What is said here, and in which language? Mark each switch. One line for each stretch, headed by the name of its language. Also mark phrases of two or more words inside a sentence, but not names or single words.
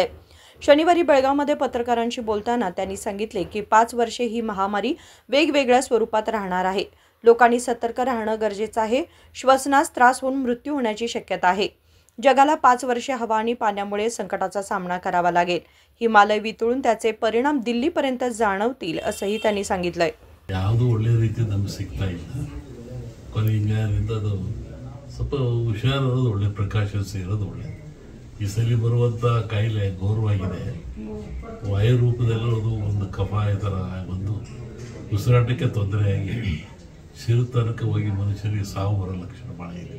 Marathi: शनिवारी बेळगावमध्ये पत्रकारांशी बोलताना त्यांनी सांगितले की 5 वर्षे ही महामारी वेगवेगळ्या स्वरूपात राहणार आहे। लोकांनी सतर्क राहणं गरजेचं आहे। श्वसनास त्रास होऊन मृत्यू होण्याची शक्यता आहे। जगाला 5 वर्षे हवा आणि पाण्यामुळे संकटाचा सामना करावा लागेल। हिमालय वितळून त्याचे परिणाम दिल्लीपर्यंत जाणवतील असंही त्यांनी सांगितलंय।
Kannada: ಯಾವುದು ಒಳ್ಳೆ ರೀತಿ ನಮಗೆ ಸಿಗ್ತಾ ಇಲ್ಲ ಕೊನೆಯಿಂದ ಅದು ಸ್ವಲ್ಪ ಹುಷಾರಿರೋದು ಒಳ್ಳೆ ಪ್ರಿಕಾಷನ್ಸ್ ಇರೋದು ಒಳ್ಳೆ ಈ ಸಲ ಬರುವಂಥ ಕಾಯಿಲೆ ಘೋರವಾಗಿದೆ ವಾಯು ರೂಪದಲ್ಲಿ ಅದು ಒಂದು ಕಫ ಈ ಥರ ಬಂದು ಉಸಿರಾಟಕ್ಕೆ ತೊಂದರೆಯಾಗಿ ಸಿರುತನಕ್ಕೆ ಹೋಗಿ ಮನುಷ್ಯರಿಗೆ ಸಾವು ಬರೋ ಲಕ್ಷಣ ಭಾಳ ಇದೆ